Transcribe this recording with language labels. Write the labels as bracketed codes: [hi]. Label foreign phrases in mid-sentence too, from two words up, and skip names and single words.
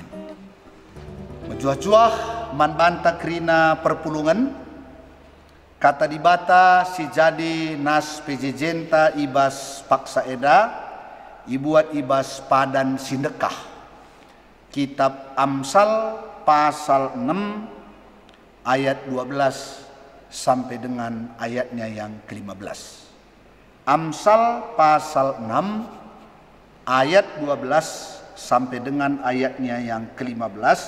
[btx] Menjuah-juah man banta kerina perpulungan, kata dibata si jadi nas PJ Jenta ibas paksa eda, ibuat ibas padan sindekah. [id] Kitab Amsal pasal 6 ayat 12 sampai dengan ayatnya yang ke-15. Amsal pasal 6 ayat 12 sampai dengan ayatnya yang ke-15.